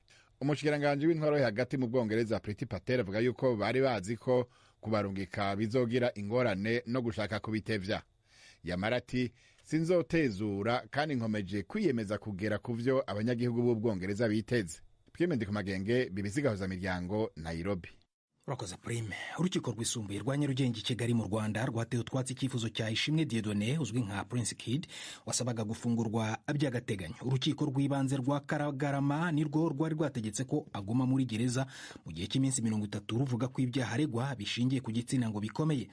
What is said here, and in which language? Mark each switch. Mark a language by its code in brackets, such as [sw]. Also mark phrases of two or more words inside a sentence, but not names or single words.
[rn] Umushikiranganji w'intwaro yo hagati mu Bwongereza Priti Patel avuga yuko bari bazi ko kubarungika bizogira ingorane no gushaka kubitevya. Yamara ati sinzotezura kandi nkomeje kwiyemeza kugera ku vyo abanyagihugu b'Ubwongereza biteze. Prime Ndikumagenge, BBC Gahuzamiryango, Nairobi. Urakoze Prime. [rw] Urukiko rwisumbuye rwa Nyarugenge Kigali mu Rwanda rwateye utwatsi icyifuzo cya Ishimwe Dieudonné uzwi nka Prince Kid wasabaga gufungurwa by'agateganyo. Urukiko rw'ibanze rwa Karagarama nirwo rwari rwategetse ko aguma muri gereza mu gihe cy'iminsi 30 ruvuga ko ibyaha aregwa bishingiye ku gitsina ngo bikomeye.